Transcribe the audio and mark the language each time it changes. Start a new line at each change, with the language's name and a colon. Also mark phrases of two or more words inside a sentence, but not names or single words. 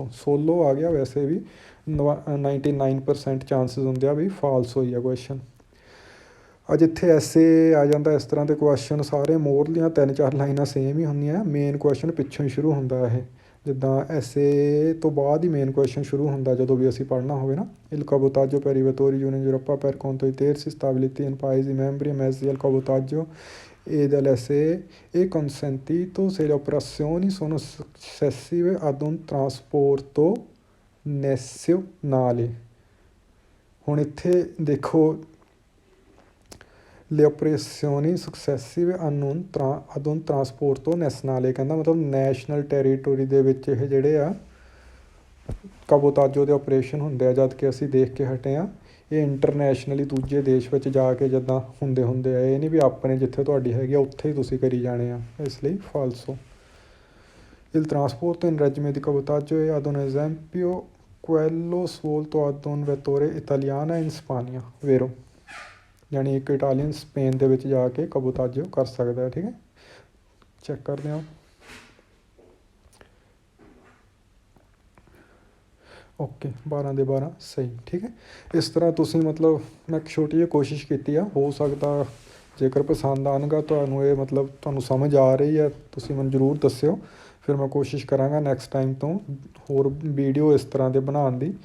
Punjabi: ਸੋਲੋ ਆ ਗਿਆ, ਵੈਸੇ ਵੀ 99% ਚਾਂਸਿਸ ਹੁੰਦੇ ਆ ਵੀ ਫਾਲਸੋ ਹੀ ਆ ਕੁਐਸਚਨ। ਜਿੱਥੇ ਐਸੇ ਆ ਜਾਂਦਾ ਇਸ ਤਰ੍ਹਾਂ ਦੇ ਕੁਐਸਚਨ ਸਾਰੇ ਮੋਰਲੀਆਂ 3-4 ਲਾਈਨਾਂ ਸੇਮ ਹੀ ਹੁੰਦੀਆਂ, ਮੇਨ ਕੁਐਸਚਨ ਪਿੱਛੋਂ ਹੀ ਸ਼ੁਰੂ ਹੁੰਦਾ ਇਹ, ਜਿੱਦਾਂ ਐਸੇ ਤੋਂ ਬਾਅਦ ਹੀ ਮੇਨ ਕੁਐਸਚਨ ਸ਼ੁਰੂ ਹੁੰਦਾ ਜਦੋਂ ਵੀ ਅਸੀਂ ਪੜ੍ਹਨਾ ਹੋਵੇ ਨਾ।
Italian: Il cabotaggio per i vettori in Europa per conto di terzi stabiliti in paesi membri mezzi al cabotaggio e dell'SE è consentito se le operazioni sono successive ad un trasporto nazionale।
Punjabi: ਹੁਣ ਇੱਥੇ ਦੇਖੋ
Italian: le operazioni successive ad un trasporto nazionale
Punjabi: ਕਹਿੰਦਾ ਮਤਲਬ ਨੈਸ਼ਨਲ ਟੈਰੀਟੋਰੀ ਦੇ ਵਿੱਚ ਇਹ ਜਿਹੜੇ ਆ ਕਾਬੋਤਾਜੋ ਦੇ ਆਪਰੇਸ਼ਨ ਹੁੰਦੇ ਆ, ਜਦ ਕਿ ਅਸੀਂ ਦੇਖ ਕੇ ਹਟੇ ਆ ਇਹ ਇੰਟਰਨੈਸ਼ਨਲੀ ਦੂਜੇ ਦੇਸ਼ ਵਿੱਚ ਜਾ ਕੇ ਜਿੱਦਾਂ ਹੁੰਦੇ ਆ, ਇਹ ਨਹੀਂ ਵੀ ਆਪਣੇ ਜਿੱਥੇ ਤੁਹਾਡੀ ਹੈਗੀ ਆ ਉੱਥੇ ਹੀ ਤੁਸੀਂ ਕਰੀ ਜਾਣੇ ਆ, ਇਸ ਲਈ ਫਾਲਸੋ।
Italian: Il trasporto in regime di cabotaggio è ad un esempio quello svolto ad un vettore italiana in Spagna, vero।
Punjabi: ਯਾਨੀ ਇੱਕ ਇਟਾਲੀਅਨ ਸਪੇਨ ਦੇ ਵਿੱਚ ਜਾ ਕੇ ਕਬੋਤਾਜੋ ਕਰ ਸਕਦਾ ਹੈ। ਠੀਕ ਹੈ, ਚੈੱਕ ਕਰਦੇ ਹਾਂ। ਓਕੇ 12 ਦੇ 12 ਸਹੀ। ਠੀਕ ਹੈ, ਇਸ ਤਰ੍ਹਾਂ ਤੁਸੀਂ ਮਤਲਬ ਮੈਂ ਇੱਕ ਛੋਟੀ ਜਿਹੀ ਕੋਸ਼ਿਸ਼ ਕੀਤੀ ਆ, ਹੋ ਸਕਦਾ ਜੇਕਰ ਪਸੰਦ ਆਉਣਗਾ ਤੁਹਾਨੂੰ ਇਹ ਮਤਲਬ ਤੁਹਾਨੂੰ ਸਮਝ ਆ ਰਹੀ ਹੈ ਤੁਸੀਂ ਮੈਨੂੰ ਜ਼ਰੂਰ ਦੱਸਿਓ, ਫਿਰ ਮੈਂ ਕੋਸ਼ਿਸ਼ ਕਰਾਂਗਾ
English: next time
Punjabi: ਤੋਂ ਹੋਰ ਵੀਡੀਓ ਇਸ ਤਰ੍ਹਾਂ ਦੇ ਬਣਾਉਣ ਦੀ।